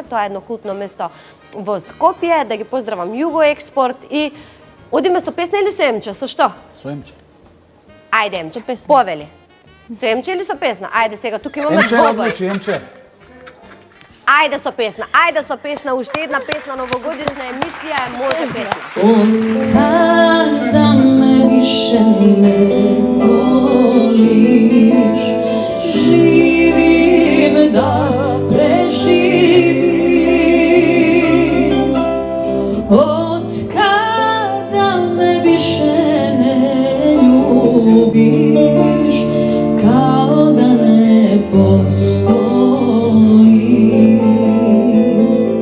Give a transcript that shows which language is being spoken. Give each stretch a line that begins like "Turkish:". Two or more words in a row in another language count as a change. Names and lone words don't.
Macedonian: Тоа е едно култно место во Скопје. Да ги поздравам Југо Експорт и одиме со песна или со Емче? Со што? Со Емче. Ајде Емче. Со песна. Повели. Со Емче или со песна? Ајде сега тука имаме Емче двобој. одлучи, Емче. Ајде со песна, уште една песна, новогодишна емисија е може песна.
Serbian: Od kada me više ne voliš, živim da preživim. Od kada me više ne ljubiš, kao da ne postojim.